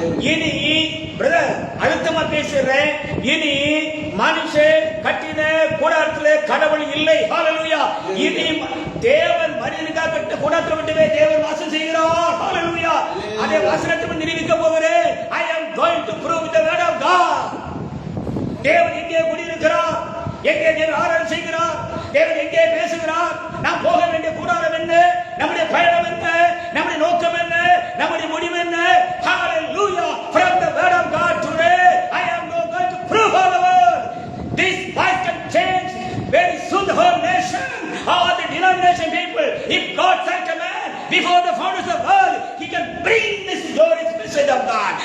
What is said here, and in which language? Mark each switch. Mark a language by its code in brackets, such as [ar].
[ta] இனி பிரதர் அழுத்தமா பேசுறேன், இனி மனுஷன் கட்டின கூடாரத்திலே கடவுள் இல்லை. ஹல்லேலூயா. இனி தேவன் மனிதனுக்காக கட்ட கூடாரத்தை மட்டுமே தேவன் வாசம் செய்கிறார். ஹல்லேலூயா. அதே வசனத்தை நிரூபிக்க போகிறேன். [en] I am going to prove the word of God. [ta] தேவன் எங்கே குடியிருக்கிறார், எங்கே தேவன் ஆராதனை செய்கிறார், தேவன் எங்கே பேசுகிறார், நாம் போக வேண்டிய கூடாரம் என்ன, நம்முடைய பயணம் என்ன, நம்முடைய நோக்கம் என்ன, நம்முடைய முடிவு என்ன. [en] Hallelujah. From the word of God today I am going to prove all the world. This life can change very soon the whole nation, all the denomination people. If God sent a man before the founders of the world, he can bring this glorious message of God.